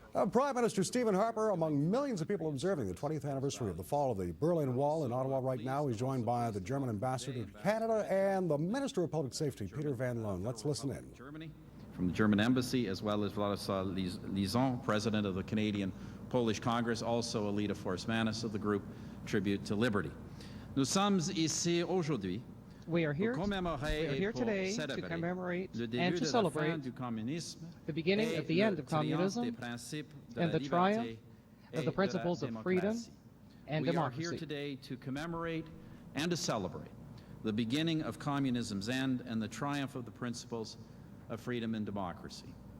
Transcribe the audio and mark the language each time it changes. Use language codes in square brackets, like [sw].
[en] Prime Minister Stephen Harper, among millions of people observing the 20th anniversary of the fall of the Berlin Wall in Ottawa right now, he's joined by the German ambassador to Canada and the Minister of Public Safety, Peter Van Loon. Let's listen in. From the German embassy, as well as Władysław Lizon, president of the Canadian-Polish Congress, also Alida Force-Manis of the group Tribute to Liberty. [fr] Nous sommes ici aujourd'hui. [en] We are here today to commemorate and to celebrate the beginning of the end of communism and the triumph of the principles of freedom and democracy. We are here today to commemorate and to celebrate the beginning of communism's end and the triumph of the principles of freedom and democracy.